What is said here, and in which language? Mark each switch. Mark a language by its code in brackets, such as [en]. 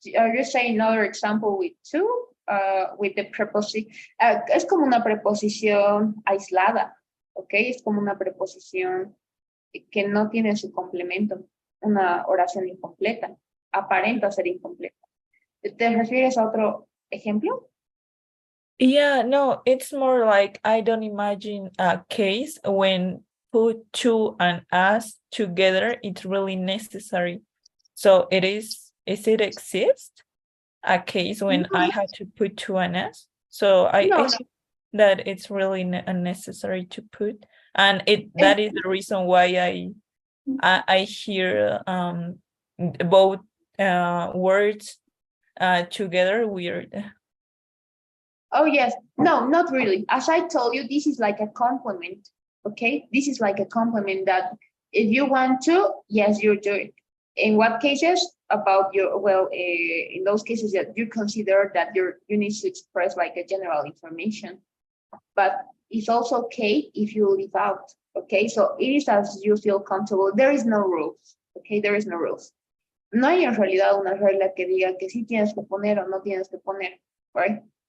[en] Are you saying another example with two? With the preposition. [es] Es como una preposición aislada. Okay. Es como una preposición que no tiene su complemento. Una oración incompleta. Aparenta ser incompleta. ¿Te refieres a otro ejemplo? [en] Yeah, no, it's more like I don't imagine a case when put to and as together, it's really necessary. So is it exist a case when I had to put to and as? So I No, think that it's really unnecessary to put, and that is the reason why I hear both words together weird. Oh, yes. No, not really. As I told you, this is like a compliment. Okay. This is like a compliment that if you want to, yes, you do it. In what cases? About your, well, in those cases that you consider that you need to express like a general information. But it's also okay if you leave out. Okay. So it is as you feel comfortable. There is no rules. Okay. There is no rules. [es] No hay en realidad una regla que diga que sí tienes que poner o no tienes que poner, right?